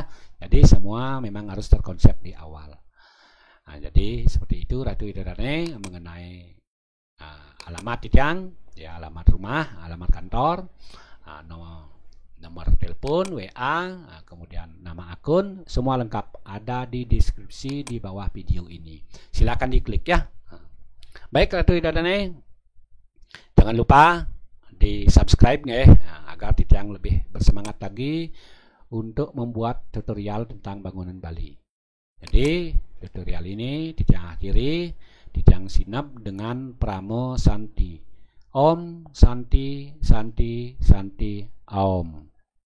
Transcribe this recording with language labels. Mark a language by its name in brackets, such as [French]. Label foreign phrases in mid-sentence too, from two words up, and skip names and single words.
[Indonesian] Jadi semua memang harus terkonsep di awal. Jadi seperti itu [Balinese] Ratu Idodane [Indonesian] mengenai alamat Titiang ya, alamat rumah, alamat kantor, nomor telepon, WA, kemudian nama akun, semua lengkap ada di deskripsi di bawah video ini. Silakan diklik ya. Baik [Balinese] Ratu Idodane, [Indonesian] jangan lupa di subscribe ya, agar Titiang lebih bersemangat lagi untuk membuat tutorial tentang bangunan Bali. Jadi tutorial ini Titiang akhiri, Titiang sinap dengan Pramo Santi. [Sanskrit] Om Santi Santi Santi Om.